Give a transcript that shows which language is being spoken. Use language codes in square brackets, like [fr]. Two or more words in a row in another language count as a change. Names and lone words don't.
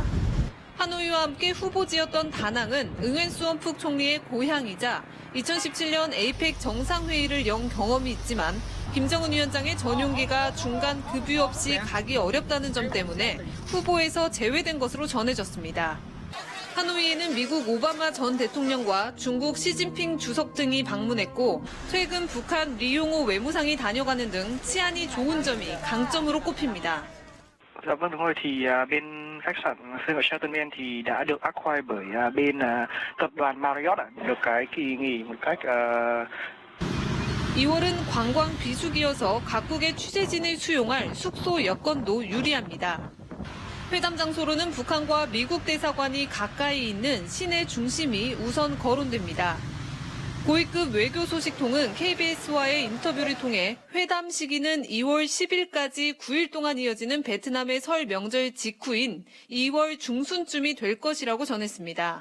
[ko] 하노이와 함께 후보지였던 다낭은 응웬 수원푹 총리의 고향이자 2017년 에이펙 정상회의를 연 경험이 있지만 김정은 위원장의 전용기가 중간 급유 없이 가기 어렵다는 점 때문에 후보에서 제외된 것으로 전해졌습니다. 하노이에는 미국 오바마 전 대통령과 중국 시진핑 주석 등이 방문했고 최근 북한 리용호 외무상이 da녀가는 등 치안이 좋은 점이 강점으로 꼽힙니다. [vi] Dạ vâng, đúng rồi thì bên khách sạn Sân Sheraton Ben thì đã được acquire bởi bên tập đoàn Marriott được cái kỳ nghỉ một cách [ko] 2월은 관광 비수기여서 각국의 취재진을 수용할 숙소 여건도 유리합니다. 회담 장소로는 북한과 미국 대사관이 가까이 있는 시내 중심이 우선 거론됩니다. 고위급 외교 소식통은 KBS와의 인터뷰를 통해 회담 시기는 2월 10일까지 9일 동안 이어지는 베트남의 설 명절 직후인 2월 중순쯤이 될 것이라고 전했습니다.